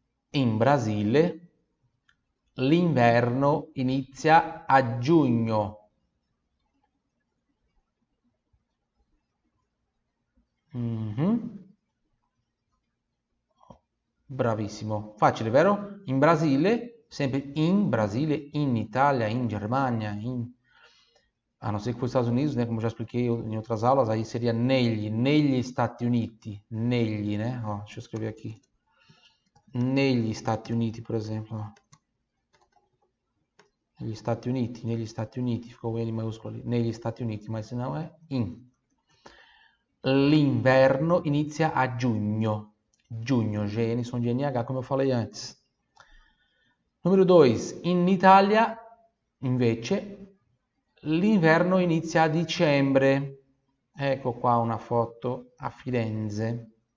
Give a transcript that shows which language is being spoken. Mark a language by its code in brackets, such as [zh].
[it] In Brasile l'inverno inizia a giugno. Bravissimo, facile, vero? In Brasile, sempre in Brasile, in Itália, in Germania, [pt] a não ser que for Estados Unidos, né? Como eu já expliquei em outras aulas, aí seria negli Stati Uniti, negli, né? Ó, deixa eu escrever aqui. Negli Stati Uniti, por exemplo. Ó. Negli Stati Uniti, ficou o N maiuscolo ali, negli Stati Uniti, mas se não é in. [it] L'inverno inizia a giugno. [pt] Giugno, GN som de NH, como eu falei antes. Numero 2. [it] In Italia, invece, l'inverno inizia a dicembre. Ecco qua una foto a Firenze.